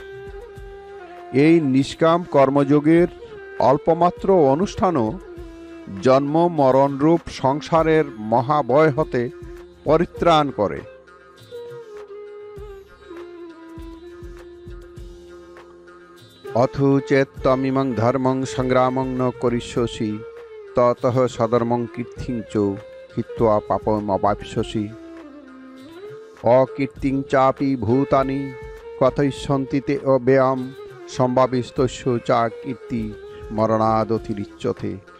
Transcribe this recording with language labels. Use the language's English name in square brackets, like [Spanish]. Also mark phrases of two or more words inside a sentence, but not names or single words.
[Bangla] এই নিষ্কাম কর্মযোগের অল্পমাত্র অনুষ্ঠানও জন্ম মরণরূপ সংসারের মহাভয় হতে পরিত্রাণ করে। [Sanskrit] অথ চেত তমিমং ধর্মং সংগ্রামং ন করিষ্যসি ততঃ সধর্মং কীর্তিং চ হিত্বা পাপমবাপ্স্যসি। অকীর্তিং চাপি ভূতানি কথয়িষ্যন্তি তে অব্যয়ম সম্ভাবিস্তস্য চা কীর্তি মরণাদতিরিচ্যতে।